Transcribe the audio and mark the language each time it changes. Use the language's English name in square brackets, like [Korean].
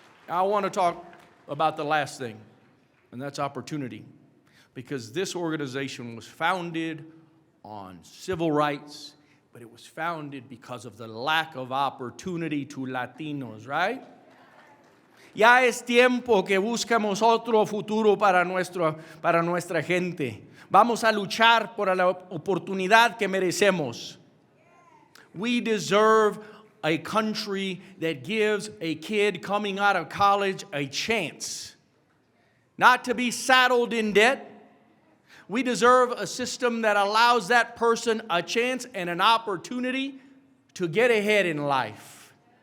[English] I want to talk about the last thing, and that's opportunity. Because this organization was founded on civil rights, but it was founded because of the lack of opportunity to Latinos, right? [Spanish] Ya es tiempo que buscamos otro futuro para nuestra gente. Vamos a luchar por la oportunidad que merecemos. [English] We deserve a country that gives a kid coming out of college a chance, not to be saddled in debt. We deserve a system that allows that person a chance and an opportunity to get ahead in life.